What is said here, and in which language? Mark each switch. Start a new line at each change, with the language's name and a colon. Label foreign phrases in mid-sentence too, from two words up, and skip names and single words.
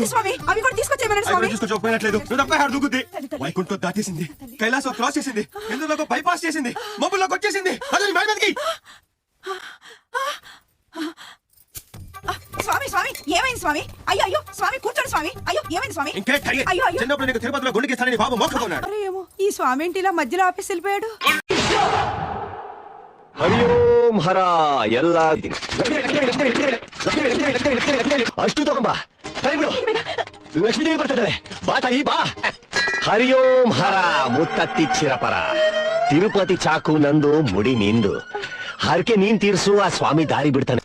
Telugu: చూసుకోకపోయినట్లేదు, దూకుద్ది, వైకుంఠం దాటేసింది, కైలాసం క్రాస్ చేసింది, ఎందులో బైపాస్ చేసింది, మబ్బుల్లోకి వచ్చేసింది. స్వామి స్వామి ఏమైంది స్వామి? అయ్యో అయ్యో స్వామి కూర్చోండి స్వామి. అయ్యో ఏమైంది స్వామి? చిన్నప్పుడు నీకు తిరుపతిలో గుండెకి ఇస్తానని బాబు మొక్కుకున్నాడు. అరే ఏమో ఈ స్వామి ఏంటి ఇలా మధ్యలో ఆఫీస్ వెళ్ళిపోయాడు?
Kannada: ಹರಿ ಓಂ ಹರ ಎಲ್ಲ ಅಷ್ಟು ತಗೊಂಬ ಲಕ್ಷ್ಮೀದೇವಿ ಬರ್ತಿದ್ದಾಳೆ, ಬಾ ತಾಯಿ ಬಾ. ಹರಿ ಓಂ ಹರ ಮುತ್ತತ್ತಿ ಚಿರಪರ, ತಿರುಪತಿ ಚಾಕು ನಂದು, ಮುಡಿ ನಿಂದು, ಹರಕೆ ನೀನ್ ತೀರ್ಸು, ಆ ಸ್ವಾಮಿ ದಾರಿ ಬಿಡ್ತಾನೆ.